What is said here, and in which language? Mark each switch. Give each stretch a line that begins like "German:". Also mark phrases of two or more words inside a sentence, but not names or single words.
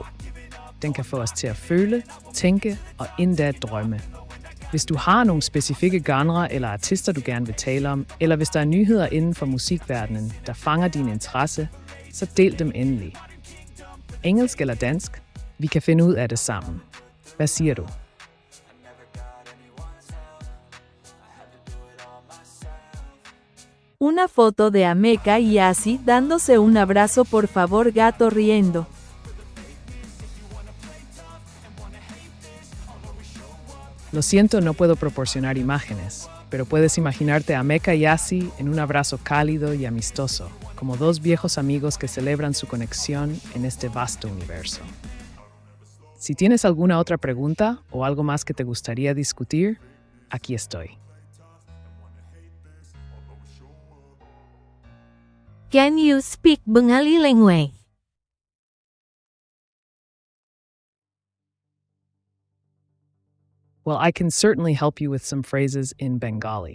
Danish: Den kan få os til at føle, tænke og endda drømme. Hvis du har nogle specifikke genrer eller artister, du gerne vil tale om, eller hvis der er nyheder inden for musikverdenen, der fanger din interesse, så del dem endelig. Engelsk eller dansk? Vi kan finde ud af det sammen. Hvad siger du?
Spanish: Una foto de Ameca y Asi dándose un abrazo, por favor, gato riendo. Lo siento, no puedo proporcionar imágenes, pero puedes imaginarte a Ameca y Asi en un abrazo cálido y amistoso, como dos viejos amigos que celebran su conexión en este vasto universo. Si tienes alguna otra pregunta o algo más que te gustaría discutir, aquí estoy.
English: Can you speak Bengali language? Well, I can certainly help you with some phrases in Bengali.